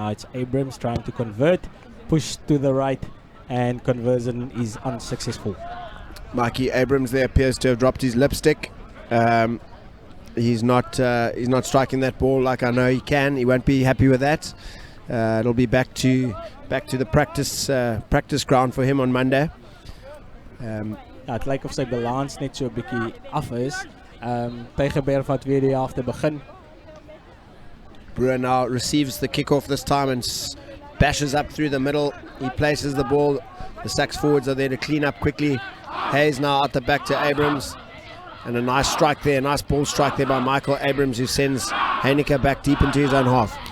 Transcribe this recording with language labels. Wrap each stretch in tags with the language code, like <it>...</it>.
<en>Now it's Abrams trying to convert, push to the right, and conversion is unsuccessful. Mikey Abrams there appears to have dropped his lipstick. He's not striking that ball like I know he can. He won't be happy with that. It'll be back to the practice ground for him on Monday.</en> <af>Het lyk of sy balans net so 'n bietjie af is. Tygerberg wat weer die helfte begin.</af> <en>Brewer now receives the kickoff this time and bashes up through the middle. He places the ball. The SACS forwards are there to clean up quickly. Hayes now out the back to Abrams. And a nice strike there, nice ball strike there by Michael Abrams, who sends Henneke back deep into his own half.</en>